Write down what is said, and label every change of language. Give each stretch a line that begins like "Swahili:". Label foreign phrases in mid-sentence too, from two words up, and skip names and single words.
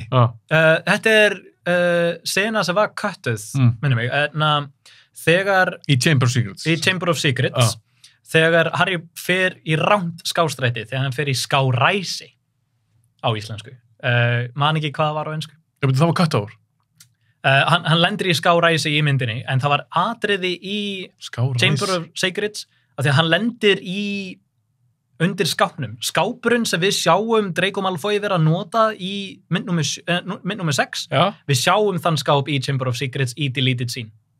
Icelandic: Þetta sena sem var cuttuð, minnir mig. Þegar... Í Chamber of Secrets. Í Chamber of Secrets. Þegar Harry fer í rangt skástræti, þegar hann fer í skáræsi á íslensku. Man ekki hvað það var á ensku. Það var
English: cut over.
Icelandic: Hann lendir í skáræsi í myndinni, en það var atriði í Chamber of Secrets, af því að hann lendir undir skápnum. Skápurinn sem við sjáum Draco Malfoy vera að nota í mynd nummer 6, við sjáum þann skáp í Chamber of Secrets í
English: deleted scene.